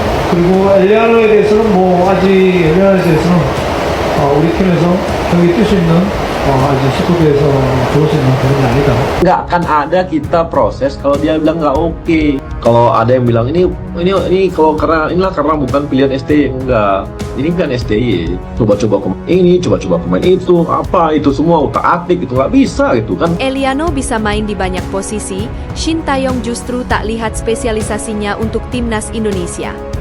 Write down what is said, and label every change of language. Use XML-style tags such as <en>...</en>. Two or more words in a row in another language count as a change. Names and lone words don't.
<ko>그리고 엘리아노에 대해서는 뭐 아직 엘리아노에 대해서는 우리 팀에서 경기 뛸 수 있는 아직 스쿼드에서 좋을 수 있는 그런 게 아니다.</ko> <id>Nggak akan ada kita proses kalau dia bilang nggak oke. Kalau ada yang bilang ini kalau inilah karena bukan pilihan STY, enggak. Ini kan STY. Coba-coba pemain itu, apa itu semua utak-atik itu nggak bisa gitu kan. Eliano bisa main di banyak posisi, Shin Tae-yong justru tak lihat spesialisasinya untuk timnas Indonesia.</id>